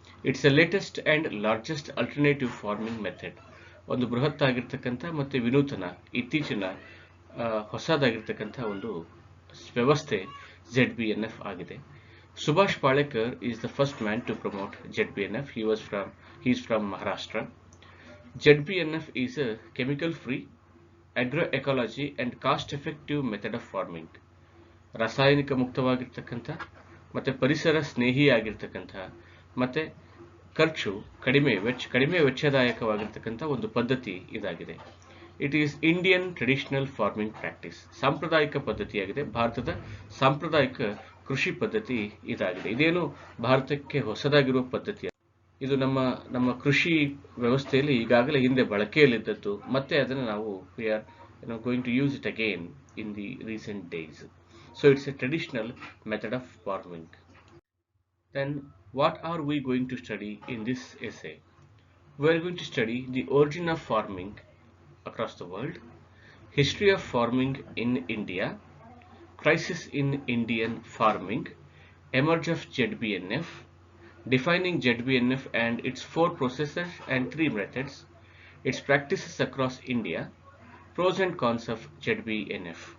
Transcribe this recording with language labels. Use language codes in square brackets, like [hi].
[en] It's the latest and largest alternative farming method. [kn] ಒಂದು ಬೃಹತ್ ಆಗಿರ್ತಕ್ಕಂಥ ಮತ್ತು ವಿನೂತನ ಇತ್ತೀಚಿನ ಹೊಸದಾಗಿರ್ತಕ್ಕಂಥ ಒಂದು ವ್ಯವಸ್ಥೆ ZBNF ಆಗಿದೆ. [en] Subhash Palekar is the first man to promote ZBNF. He is from Maharashtra. ZBNF is a chemical-free, agroecology and cost-effective method of farming. [kn] ರಾಸಾಯನಿಕ ಮುಕ್ತವಾಗಿರ್ತಕ್ಕಂಥ ಮತ್ತು ಪರಿಸರ ಸ್ನೇಹಿಯಾಗಿರ್ತಕ್ಕಂಥ ಮತ್ತು ಖರ್ಚು ಕಡಿಮೆ ವೆಚ್ಚದಾಯಕವಾಗಿರ್ತಕ್ಕಂಥ ಒಂದು ಪದ್ಧತಿ ಇದಾಗಿದೆ. [en] It is Indian traditional farming practice. [kn] ಸಾಂಪ್ರದಾಯಿಕ ಪದ್ಧತಿಯಾಗಿದೆ. ಭಾರತದ ಸಾಂಪ್ರದಾಯಿಕ ಕೃಷಿ ಪದ್ಧತಿ ಇದಾಗಿದೆ. ಇದೇನು ಭಾರತಕ್ಕೆ ಹೊಸದಾಗಿರುವ ಪದ್ಧತಿ. ಇದು ನಮ್ಮ ಕೃಷಿ ವ್ಯವಸ್ಥೆಯಲ್ಲಿ ಈಗಾಗಲೇ ಹಿಂದೆ ಬಳಕೆಯಲ್ಲಿದ್ದದ್ದು, ಮತ್ತೆ ಅದನ್ನು ನಾವು [en] We are going to use it again in the recent days. So it's a traditional method of farming. Then what are we going to study in this essay? We are going to study the origin of farming across the world, history of farming in India, crisis in Indian farming, emerge of ZBNF, defining ZBNF and its 4 processes and 3 methods, its practices across India, pros and cons of ZBNF.